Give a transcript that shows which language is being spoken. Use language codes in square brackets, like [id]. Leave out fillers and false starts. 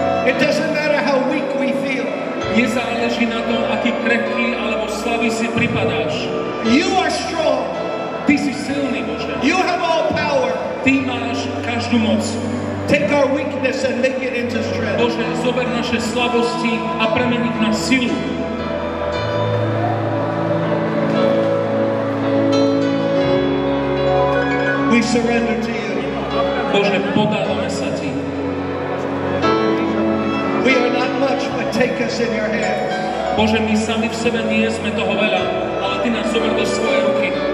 [en] It doesn't matter how weak we feel. [sk] Nezáleží na tom, aký krehký alebo slabý si pripadáš. [en] You are strong. [sk] Ty si silný, Bože. [en] You have all power. [sk] Ty máš každú moc. [en] Take our weakness and make it into strength. [sk] Bože, zober naše slabosti a premeni ich na silu. [en] We surrender to you. [sk] Bože, podávame sa Ti. [en] We are not much, but take us in your hands. [sk] Bože, my sami v sebe nie sme toho veľa, ale Ty nás zober do svojej ruky.